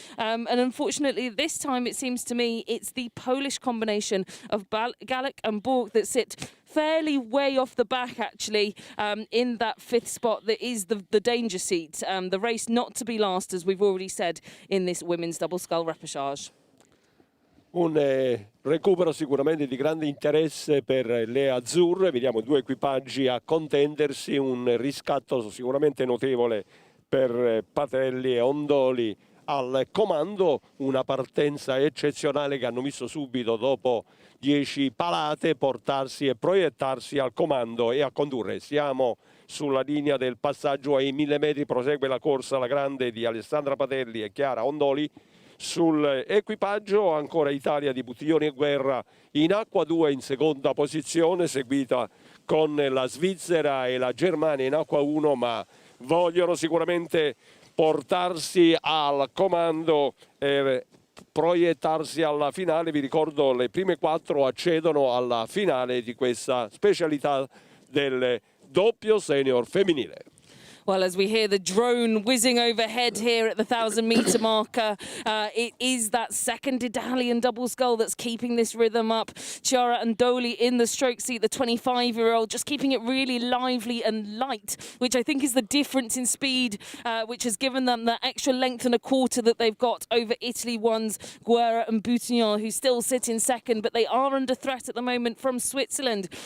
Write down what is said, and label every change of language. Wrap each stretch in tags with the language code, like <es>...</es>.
<en>And unfortunately, this time it seems to me it's the Polish combination of Gallic and Borg that sit fairly way off the back, actually, in that 5th spot that is the danger seat. The race not to be last, as we've already said, in this women's double scull repechage.</en> <it>Un recupero sicuramente di grande interesse per le azzurre, vediamo 2 equipaggi a contendersi, un riscatto sicuramente notevole per Patelli e Ondoli al comando, una partenza eccezionale che hanno visto subito dopo 10 palate portarsi e proiettarsi al comando e a condurre. Siamo sulla linea del passaggio ai 1000 metri, prosegue la corsa la grande di Alessandra Patelli e Chiara Ondoli. Sull'equipaggio ancora Italia di Buttiglioni e Guerra in acqua 2 in seconda posizione, seguita con la Svizzera e la Germania in acqua 1, ma vogliono sicuramente portarsi al comando e proiettarsi alla finale. Vi ricordo, le prime 4 accedono alla finale di questa specialità del doppio senior femminile.</it> <en>Well, as we hear the drone whizzing overhead here at the 1,000-metre marker, it is that second Italian double scull that's keeping this rhythm up. Chiara Ondoli in the stroke seat, the 25-year-old, just keeping it really lively and light, which I think is the difference in speed, which has given them that extra length and a quarter that they've got over Italy 1's Guerra and Boutignon, who still sit in second, but they are under threat at the moment from Switzerland.</en>